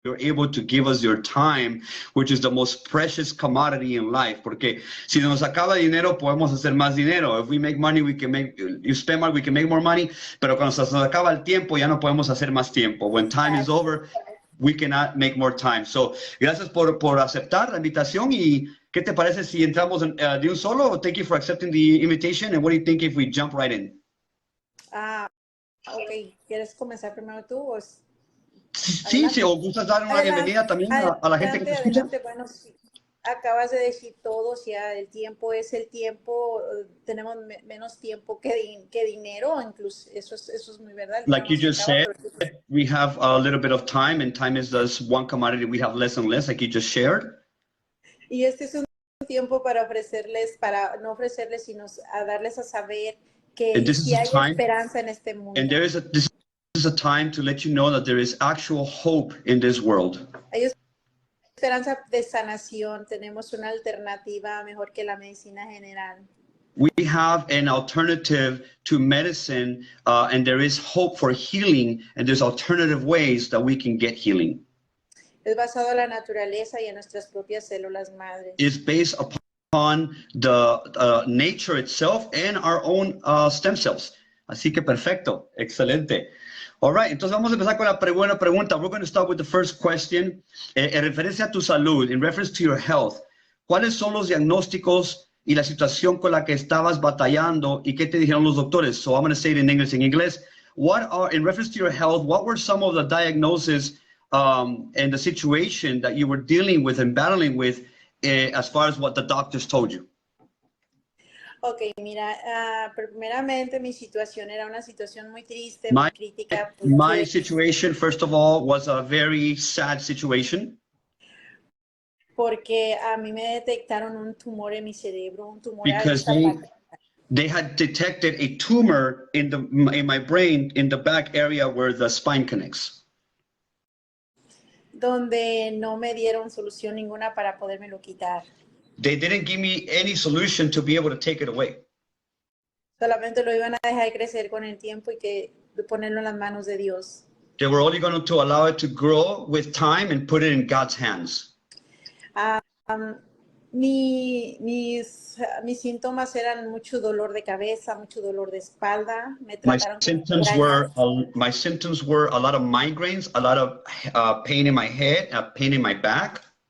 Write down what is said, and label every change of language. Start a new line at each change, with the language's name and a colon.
English: you're able to give us your time, which is the most precious commodity in life.
Spanish: Porque si nos acaba dinero, podemos hacer más dinero.
English: If we make money, we can make, you spend money, we can make more money.
Spanish: Pero cuando se nos acaba el tiempo, ya no podemos hacer más tiempo.
English: When time is over, we cannot make more time.
Spanish: So, gracias por aceptar la invitación. Y ¿qué te parece si entramos de un solo?
English: Thank you for accepting the invitation. And what do you think if we jump right in? Ok.
Spanish: ¿Quieres comenzar primero tú o...? Sí, si os gusta dar una bienvenida también a la gente que te escucha. Bueno, sí, acabas de decir todo, ya el tiempo es el tiempo, tenemos menos tiempo que dinero, incluso eso es muy verdad.
English: Like you just said, we have a little bit of time, and time is just one commodity we have less and less, like you just shared.
Spanish: Y este es un tiempo para ofrecerles, para no ofrecerles, sino a darles a saber que sí hay esperanza en este mundo.
English: And this is a time to let you know that there is actual hope in this world.
Spanish: Hay esperanza de sanación, tenemos una alternativa mejor que la medicina general.
English: We have an alternative to medicine, and there is hope for healing, and there's alternative ways that we can get healing.
Spanish: Es basado en la naturaleza y en nuestras propias células madres.
English: It's based upon the nature itself and our own stem cells.
Spanish: Así que perfecto, excelente.
English: All right,
Spanish: entonces vamos a empezar con la buena pregunta.
English: We're going to start with the first question.
Spanish: En referencia a tu salud,
English: in reference to your health,
Spanish: ¿cuáles son los diagnósticos y la situación con la que estabas batallando y qué te dijeron los doctores?
English: So I'm going to say it in English. In inglés, in reference to your health, what were some of the diagnoses and the situation that you were dealing with and battling with as far as what the doctors told you?
Spanish: Ok, mira, primeramente mi situación era una situación muy triste, muy crítica.
English: My situation, first of all, was a very sad situation.
Spanish: Porque a mí me detectaron un tumor en mi cerebro, un tumor.
English: Because they had detected a tumor in my brain in the back area where the spine connects.
Spanish: Donde no me dieron solución ninguna para podérmelo quitar.
English: They didn't give me any solution to be able to take it away.
Spanish: Solamente lo iban a dejar crecer con el tiempo y que ponerlo en las manos de Dios.
English: They were only going to allow it to grow with time and put it in God's hands.
Spanish: Mis síntomas eran mucho dolor de cabeza, mucho dolor de espalda.
English: My symptoms were a lot of migraines, a lot of pain in my head, pain in my back.